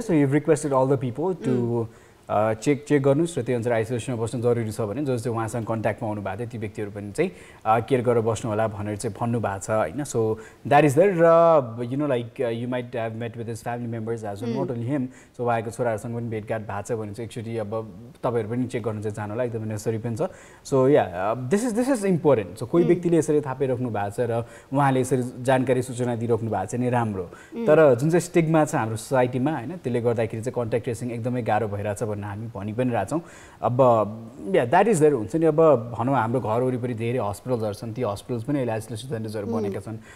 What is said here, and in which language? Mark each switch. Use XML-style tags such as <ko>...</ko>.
<en>so you requested all the people to check</en> <ne>गर्नुस् र त्यो अनुसार आइसोलेसनमा बस्नु जरुरी छ भने जो चाहिँ उहाँसँग कन्ट्याक्टमा आउनु भएको थियो ती व्यक्तिहरू पनि चाहिँ केयर गरेर बस्नु होला भनेर चाहिँ भन्नु भएको छ, हैन?</ne> <en>So that is there. र you know like you might have met with his family members as well, not only him.</en> <ne>So उहाँको छोराहरूसँग पनि भेटघाट भएको छ भने चाहिँ एक्चुअली अब तपाईहरु पनि चेक गर्न चाहिँ जानु होला, एकदमै नेसेसरी पनि छ।</ne> <en>So yeah this is important.</en> <ne>So कोही व्यक्तिले यसरी थापिराख्नु भएको छ र उहाँले यसरी जानकारी सूचना दिइराख्नु भएको छ नि राम्रो, तर जुन चाहिँ स्टिग्मा छ हाम्रो सोसाइटीमा, हैन, त्यसले गर्दाखेरि चाहिँ कन्ट्याक्ट ट्रेसिङ एकदमै गाह्रो भइरहेछ भन्ने हामी भनि पनि रहेछौँ। अब</ne> <en>yeah that is there</en> <ne>हुन्छ नि। अब भनौँ हाम्रो घर वरिपरि धेरै हस्पिटल्सहरू छन्, ती हस्पिटल्स पनि अहिले आइसोलेसन सेन्टर्सहरू बनेका छन्।</ne>